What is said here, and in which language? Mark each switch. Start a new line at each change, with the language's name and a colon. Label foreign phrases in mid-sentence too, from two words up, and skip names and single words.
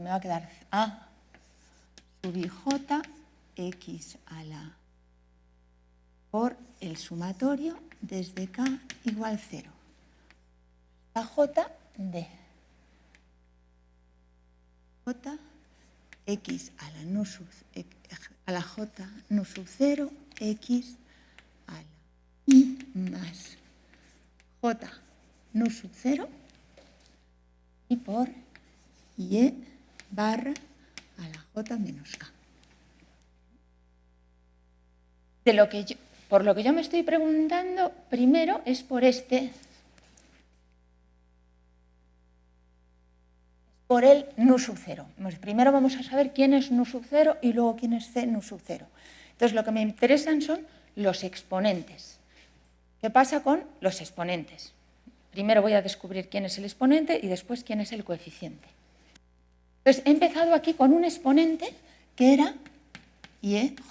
Spanish: Me va a quedar a sub i j x a la por el sumatorio desde k igual 0 a j de j x a la nu sub a la j nu sub 0 x a la i más j nu sub 0 y por y barra a la j menos k. Por lo que yo me estoy preguntando, primero es por por el nu sub 0. Primero vamos a saber quién es nu sub 0 y luego quién es c nu sub 0. Entonces, lo que me interesan son los exponentes. ¿Qué pasa con los exponentes? Primero voy a descubrir quién es el exponente y después quién es el coeficiente. Entonces, he empezado aquí con un exponente que era IEJ.